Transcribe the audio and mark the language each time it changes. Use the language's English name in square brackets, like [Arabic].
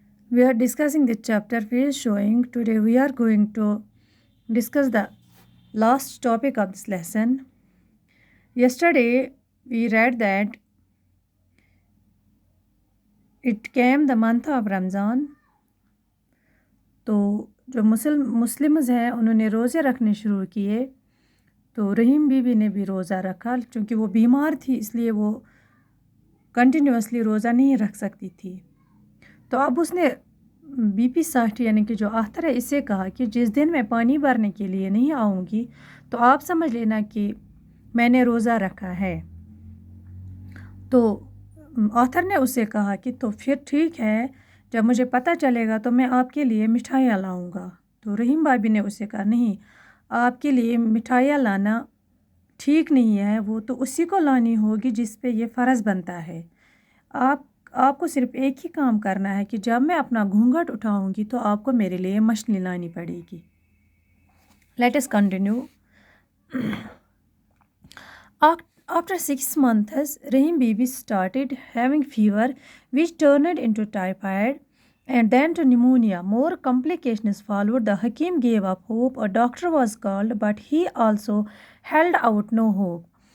[English] We are discussing the chapter field showing. Today we are going to discuss the last topic of this lesson. Yesterday we read that it came the month of Ramzan. [Hindi] तो जो Muslims हैं उन्होंने रोज़े रखने शुरू किए। तो रहीम बीबी ने भी रोज़ा रखा, चूँकि वो बीमार थी इसलिए वो कंटिन्यूसली रोज़ा नहीं रख सकती थी। तो अब उसने बीपी साठ यानी कि जो आथर है इससे कहा कि जिस दिन मैं पानी भरने के लिए नहीं आऊँगी तो आप समझ लेना कि मैंने रोज़ा रखा है। तो आथर ने उससे कहा कि तो फिर ठीक है, जब मुझे पता चलेगा तो मैं आपके लिए मिठाइयाँ लाऊंगा। तो रहीम भाभी ने उससे कहा नहीं, आपके लिए मिठाइयाँ लाना ठीक नहीं है, वो तो उसी को लानी होगी जिस पे ये फ़र्ज़ बनता है। आपको सिर्फ एक ही काम करना है कि जब मैं अपना घूंघट उठाऊंगी तो आपको मेरे लिए मछली लानी पड़ेगी। [English] Let us continue. After 6 months, Rahim Bibi started having fever, which turned into typhoid and then to pneumonia. More complications followed. The Hakim gave up hope. A doctor was called, but he also held out no hope.